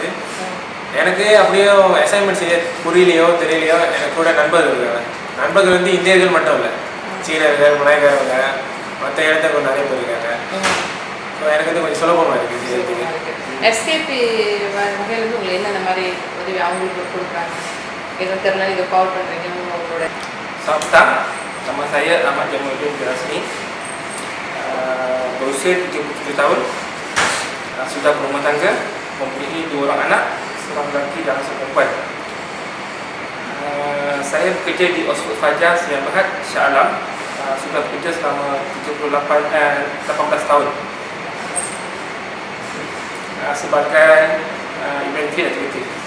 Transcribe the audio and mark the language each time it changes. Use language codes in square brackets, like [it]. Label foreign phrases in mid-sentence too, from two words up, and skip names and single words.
[ta] எனக்கு அப்படியே அசைன்மெண்ட் செய்ய புரியலையோ தெரியலையோ, எனக்கு கூட நண்பர்கள் வந்து இந்தியர்கள் மட்டும் இல்லை, சீனர்கள், மலாய்க்காரவங்க, மற்ற இடத்துக்கு நிறைய பேர் இருக்காங்க. ஸோ எனக்கு வந்து கொஞ்சம் சுலபமாக இருக்குது செய்யறதுக்கு. எஸ்கேபி வகையிலேருந்து உங்களுக்கு என்னென்ன மாதிரி உதவி அவங்களுக்கு கொடுக்குறாங்க? எதுவும் தெரியல, நீங்கள் கால் பண்ணுறீங்கன்னு உங்களோட. [ms] Selamat petang, nama saya Ahmad Jamaluddin Rasmi, berusia 37 tahun, sudah berumah tangga, mempunyai 2 orang anak, seorang lelaki dan seorang perempuan. Saya bekerja di Oxford Fajar Sdn Bhd, Shah Alam, sudah bekerja selama 18 tahun sebagai [en] inventory executive.